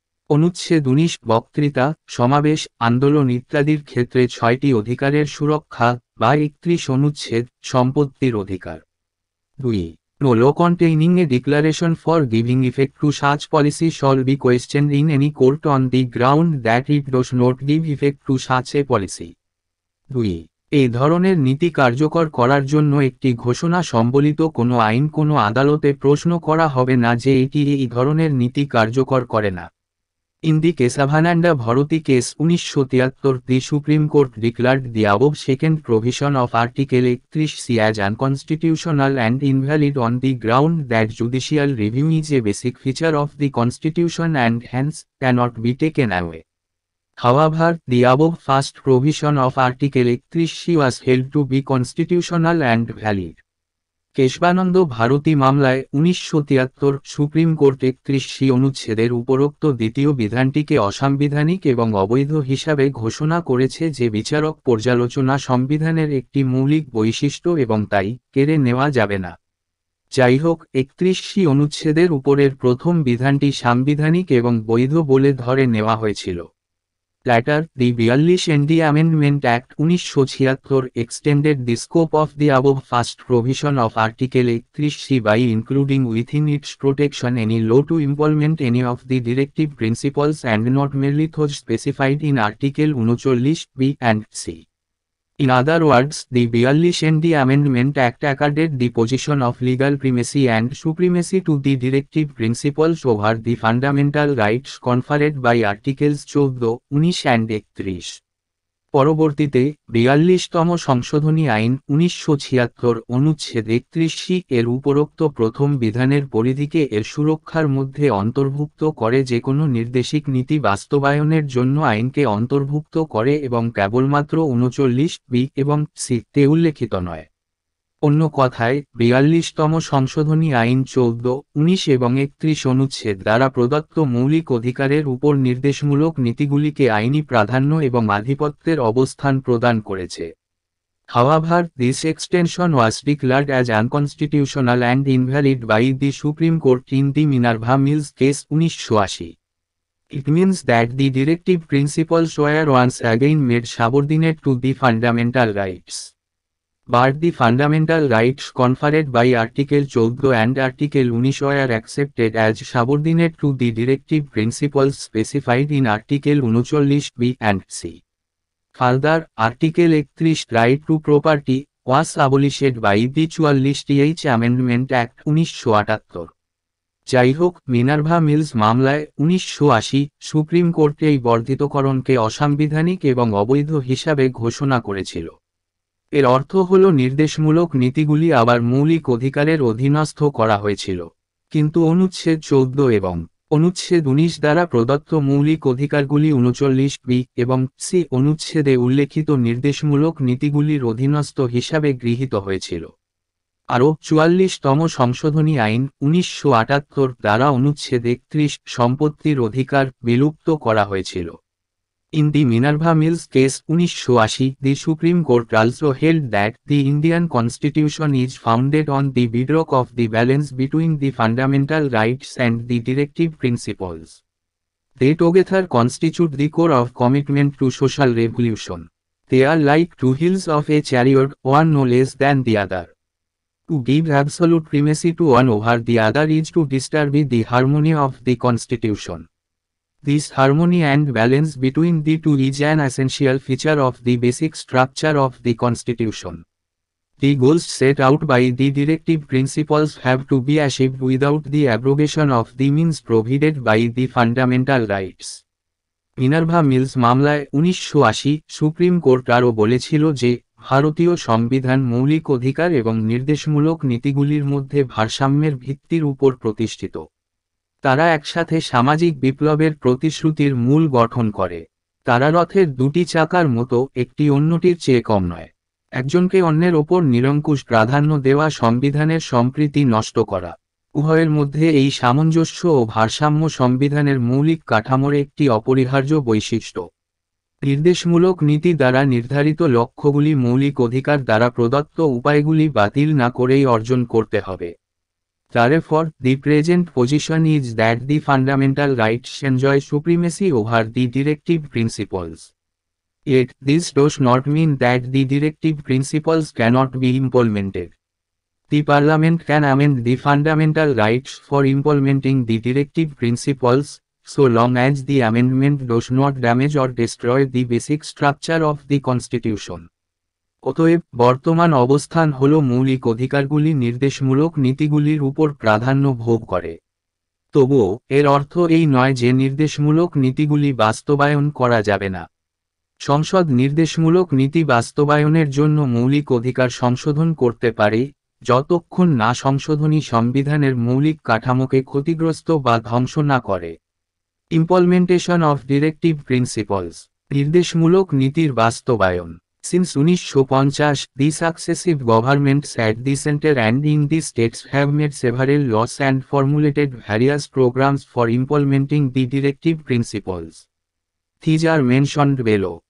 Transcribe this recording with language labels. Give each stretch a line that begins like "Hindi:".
Bangla: অনুচ্ছেদ 19 বক্তৃতা, সমাবেশ, আন্দোলন ইত্যাদির ক্ষেত্রে 6টি অধিকারের সুরক্ষা বা 31 অনুচ্ছেদ, সম্পত্তির অধিকার। 2.
English: No law containing a declaration for giving effect to such policy shall be questioned in any court on the ground that it does not give effect to such a policy. 2.
Bangla: এই ধরনের নীতি কার্যকর করার জন্য একটি ঘোষণা সম্বলিত কোনো আইন কোনো আদালতে প্রশ্ন করা হবে না যে এটি এই ধরনের নীতি কার্যকর করে না।
English: In the Kesavananda Bharati case 1973, the Supreme Court declared the above second provision of Article 31C as unconstitutional and invalid on the ground that judicial review is a basic feature of the Constitution and hence cannot be taken away. However, the above first provision of Article 31C was held to be constitutional and valid.
Bangla: Keshavananda Bharati মামলায় 1973 supreme court 31 অনুচ্ছেদের উপরোক্ত দ্বিতীয় বিধানটিকে অসাংবিধানিক এবং অবৈধ হিসাবে ঘোষণা করেছে যে বিচারক পর্যালোচনা সংবিধানের একটি মৌলিক বৈশিষ্ট্য এবং তাই কেড়ে নেওয়া যাবে না। যাই হোক, 31 অনুচ্ছেদের উপরের প্রথম বিধানটি সাংবিধানিক এবং বৈধ বলে ধরে নেওয়া হয়েছিল।
English: Later, the 42nd Amendment Act 1976 extended the scope of the above first provision of Article 31C by including within its protection any law to implement any of the directive principles and not merely those specified in Article 39B and C. In other words, the 42nd Amendment Act accorded the position of legal primacy and supremacy to the directive principles over the fundamental rights conferred by Articles 14, 19 and 31.
Bangla: পরবর্তীতে 42তম সংশোধনী আইন 1976 অনুচ্ছেদ 31 এর উপরোক্ত প্রথম বিধানের পরিধিকে এর সুরক্ষার মধ্যে অন্তর্ভুক্ত করে যে কোনো নির্দেশিক নীতি বাস্তবায়নের জন্য আইনকে অন্তর্ভুক্ত করে এবং কেবলমাত্র 39B এবং C-তে উল্লেখিত নয়। অন্য কথায়, 42তম সংশোধনী আইন 14, 19 এবং 31 অনুচ্ছেদ দ্বারা প্রদত্ত মৌলিক অধিকারের উপর নির্দেশমূলক নীতিগুলিকে আইনি প্রাধান্য এবং আধিপত্যের অবস্থান প্রদান করেছে।
English: However, this extension was declared as unconstitutional and invalid by the Supreme Court in the Minerva Mills case 1980. It means that the directive principles were once again made subordinate to the fundamental rights. But the fundamental rights conferred by Article 14 and Article 19 were accepted as subordinate to the directive principles specified in Article 39B and C. Further, Article 31 right to property was abolished by the 44th Amendment Act 1978.
Bangla: যাই হোক, Minerva mills মামলায় 1980 supreme court এই বর্ধিতকরণকে অসাংবিধানিক এবং অবৈধ হিসাবে ঘোষণা করেছিল। এর অর্থ হল নির্দেশমূলক নীতিগুলি আবার মৌলিক অধিকারের অধীনস্থ করা হয়েছিল, কিন্তু অনুচ্ছেদ 14 এবং অনুচ্ছেদ 19 দ্বারা প্রদত্ত মৌলিক অধিকারগুলি 39B এবং C অনুচ্ছেদে উল্লেখিত নির্দেশমূলক নীতিগুলির অধীনস্থ হিসাবে গৃহীত হয়েছিল। আরও 44তম সংশোধনী আইন 1978 দ্বারা অনুচ্ছেদ 31 সম্পত্তির অধিকার বিলুপ্ত করা হয়েছিল।
English: In the Minerva Mills case 1980, the Supreme Court also held that the Indian Constitution is founded on the bedrock of the balance between the fundamental rights and the directive principles. They together constitute the core of commitment to social revolution. They are like two wheels of a chariot, one no less than the other. To give absolute primacy to one over the other is to disturb the harmony of the Constitution. This harmony and balance between the two is an essential feature of the basic structure of the Constitution. The goals set out by the directive principles have to be achieved without the abrogation of the means provided by the fundamental rights.
Bangla: Minerva mills মামলায় 1980 supreme court আরও বলেছিল যে ভারতীয় সংবিধান মৌলিক অধিকার এবং নির্দেশমূলক নীতিগুলির মধ্যে ভারসাম্যের ভিত্তির উপর প্রতিষ্ঠিত। তারা একসাথে সামাজিক বিপ্লবের প্রতিশ্রুতির মূল গঠন করে। তারা রথের দুটি চাকার মতো, একটি অন্যটির চেয়ে কম নয়। একজনকে অন্যের ওপর নিরঙ্কুশ প্রাধান্য দেওয়া সংবিধানের সম্প্রীতি নষ্ট করা। উভয়ের মধ্যে এই সামঞ্জস্য ও ভারসাম্য সংবিধানের মৌলিক কাঠামোর একটি অপরিহার্য বৈশিষ্ট্য। নির্দেশমূলক নীতি দ্বারা নির্ধারিত লক্ষ্যগুলি মৌলিক অধিকার দ্বারা প্রদত্ত উপায়গুলি বাতিল না করেই অর্জন করতে হবে।
English: Therefore, the present position is that the fundamental rights enjoy supremacy over the directive principles. Yet, this does not mean that the directive principles cannot be implemented. The Parliament can amend the fundamental rights for implementing the directive principles, so long as the amendment does not damage or destroy the basic structure of the Constitution.
Bangla: অতএব বর্তমান অবস্থান হল মৌলিক অধিকারগুলি নির্দেশমূলক নীতিগুলির উপর প্রাধান্য ভোগ করে। তবুও এর অর্থ এই নয় যে নির্দেশমূলক নীতিগুলি বাস্তবায়ন করা যাবে না। সংসদ নির্দেশমূলক নীতি বাস্তবায়নের জন্য মৌলিক অধিকার সংশোধন করতে পারে, যতক্ষণ না সংশোধনী সংবিধানের মৌলিক কাঠামোকে ক্ষতিগ্রস্ত বা ধ্বংস না করে।
English: implementation of directive principles,
Bangla: নির্দেশমূলক নীতির বাস্তবায়ন।
English: Since 1950, the successive governments at the center and in the states have made several laws and formulated various programs for implementing the directive principles. These are mentioned below.